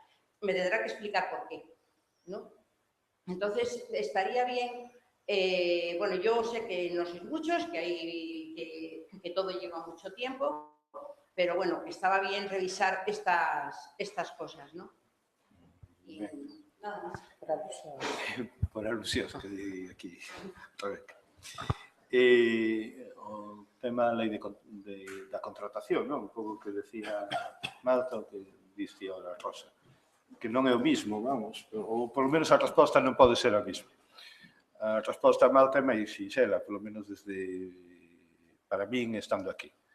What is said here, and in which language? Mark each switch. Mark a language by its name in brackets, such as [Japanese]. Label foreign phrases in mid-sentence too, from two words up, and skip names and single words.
[Spanish] Me tendrá que explicar por qué, ¿no? Entonces, estaría bien, bueno, yo sé que no sois muchos, que todo lleva mucho tiempo, pero bueno, estaba bien revisar estas cosas, ¿no? Y nada más. [Galician] Por alusións que di aquí, Rebeca. O tema da lei da contratación, non? Un pouco que decía Marta, o que diste ahora Rosa, que non é o mismo, vamos, ou polo menos a resposta non pode ser a mesma. A resposta a Marta é máis sinxela, polo menos desde, para min, estando aquí.